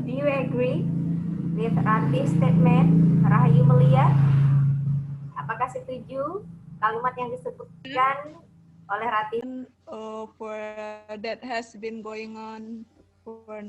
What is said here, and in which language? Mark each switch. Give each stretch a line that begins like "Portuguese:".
English: Do you agree with Rati's statement?
Indonesian: Rahayu Melia, apakah setuju kalimat yang disebutkan oleh Rati?
English: For that has been going on for